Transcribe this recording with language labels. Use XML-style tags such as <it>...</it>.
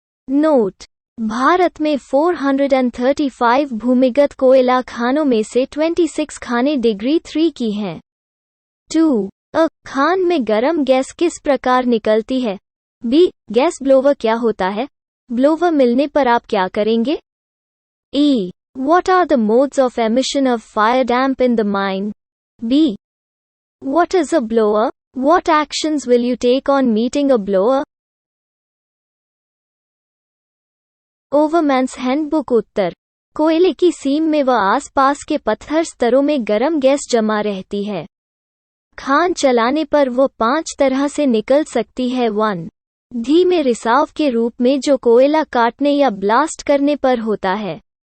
<hi>Note: Bharat में 435 भूमिगत कोयला खानों में से 26 खानें डिग्री 3 की हैं। 2. खान में गर्म गैस किस प्रकार निकलती है? बी, गैस ब्लोवर क्या होता है? ब्लोवर मिलने पर आप क्या करेंगे?</hi> <en>E, What are the modes of emission of fire damp in the mine? B, What is a blower? What actions will you take on meeting a blower? Overman's handbook.</en> <hi>उत्तर, कोयले की सीम में व आसपास के पत्थर स्तरों में गर्म गैस जमा रहती है। खान चलाने पर वो 5 तरह से निकल सकती है। 1. धीमे रिसाव के रूप में जो कोयला काटने या ब्लास्ट करने पर होता है।</hi>